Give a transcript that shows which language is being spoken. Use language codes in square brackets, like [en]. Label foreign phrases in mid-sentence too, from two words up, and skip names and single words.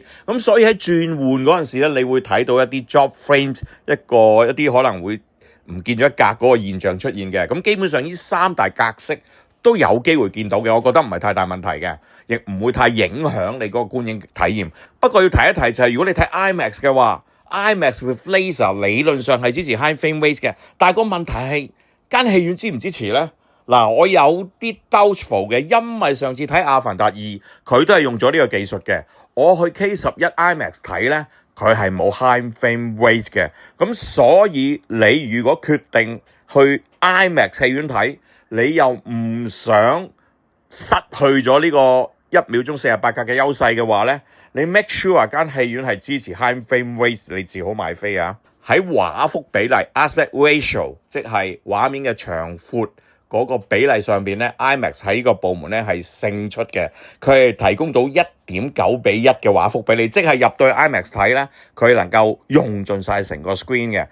[yue] 咁所以喺轉換嗰陣時咧，你會睇到一啲 [en] drop frame， [yue] 一啲可能會唔見咗一格嗰個現象出現嘅。咁基本上呢三大格式都有機會見到嘅，我覺得唔係太大問題嘅，亦唔會太影響你嗰個觀影體驗。不過要提一提就係，如果你睇 IMAX 嘅話， [en] IMAX with laser [yue] 理論上係支持 [en] high frame rate [yue] 嘅，但係個問題係間戲院支唔支持呢？嗱，我有啲 doubtful 嘅，因為上次睇《阿凡達2》佢都係用咗呢個技術嘅，我去 K11 IMAX 睇呢，佢係冇 [en] high frame rate [yue] 嘅。咁所以你如果決定去 IMAX 戲院睇，你又唔想失去咗呢個1秒鐘48格嘅優勢嘅話呢，你 [en] make sure [yue] 間戲院係支持 [en] high frame rate， [yue] 你至好買飛啊。喺畫幅比例 [en] aspect ratio， [yue] 即係畫面嘅長闊嗰個比例上邊呢， IMAX 喺呢個部門呢係勝出嘅，佢係提供到1.9比1嘅畫幅俾你，即係入到去 IMAX 睇呢，佢能夠用盡晒成個 screen 嘅。